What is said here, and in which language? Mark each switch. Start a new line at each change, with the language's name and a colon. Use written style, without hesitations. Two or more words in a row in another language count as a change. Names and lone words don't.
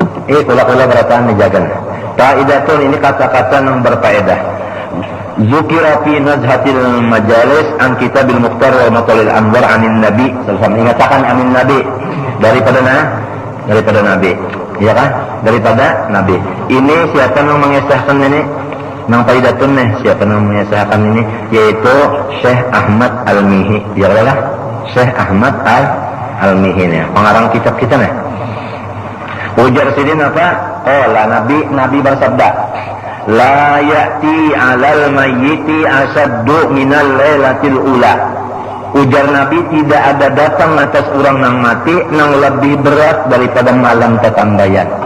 Banjar: kula berataan dijaga. Kaidatun ini kata-kata yang berfaedah.
Arabic: ذكر في نزهة المجالس عن كتاب المختار و مطالع الأنوار عن النبي صلى الله
Banjar: mengatakan amin nabi daripada nabi, ya kan? Daripada nabi. Ini siapa yang mengesahkan ini? Nang faidatun nih, siapa yang mengesahkan ini? Yaitu Syekh Ahmad Al-Mihi. Ya lah, Syekh Ahmad Al-Mihi nih, pengarang kitab kita nih. Ujar sidin apa? Oh, lah Nabi bersabda,
Arabic: لا يأتي على الميت أشد من الليلة الأولى.
Banjar: Ujar Nabi, tidak ada datang atas orang yang mati yang lebih berat daripada malam tetambayan.